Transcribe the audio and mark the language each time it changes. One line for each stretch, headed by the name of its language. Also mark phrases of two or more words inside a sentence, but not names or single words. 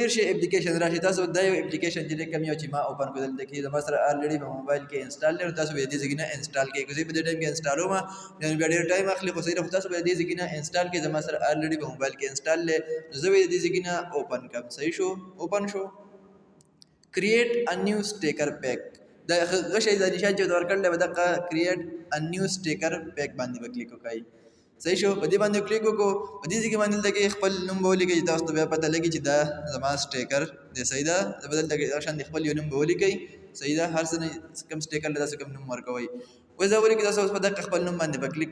Pashto: ډېر شي اپلیکیشن راشي تاسو دا یو اپلیکیشن چې کوم یو چې ما اوپن کړو دلته کې زما سره الریډي په موبایل کې انسټال دی تاسو به دې ځای نه انسټال کړئ که زه په دې ټایم کې انسټالوم یعنې بیا ډېر ټایم اخلي خو صحیح ده تاسو به دې ځای نه انسټال کړئ زما سره الریډي په موبایل کې انسټال دی نو زه به دې ځای نه اوپن کړم صحیح شو اوپن شو
English: create a new sticker pack
Pashto: دا غشي د نشان چې ورکړل به دغه
English: create a new sticker pack
Pashto: باندې وکلیک وکړئ صحیح شو په دې باندې کلیک وکړو په دې ځای باندې دغه خپل نوم به ولیکئ تاسو ته بیا پته لګي چې دا زما سټیکر دی صحیح ده زه به دلته شان خپل یو نوم به ولیکئ صحیح ده هر څه کوم سټیکر له داسې کوم نوم ورکوئ اوس دا ولیکئ تاسو اوس په دغه خپل نوم باندې به کلیک